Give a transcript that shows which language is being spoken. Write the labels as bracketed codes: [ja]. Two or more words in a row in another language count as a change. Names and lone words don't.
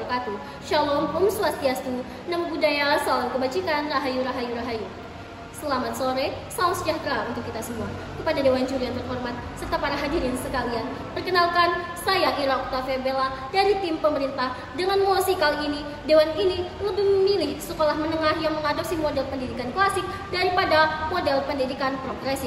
[ar] wabarakatuh. [he] Shalom, [sa] Om Swastiastu, [pi] Namo Buddhaya, [id] Salam Kebajikan, Rahayu, Rahayu, Rahayu. Selamat sore, salam sejahtera untuk kita semua. Kepada Dewan Juri yang terhormat, serta para hadirin sekalian, perkenalkan, saya Ira Octavia Bella dari tim pemerintah. Dengan mosi kali ini, Dewan ini lebih memilih sekolah menengah yang mengadopsi model pendidikan klasik daripada model pendidikan progresif.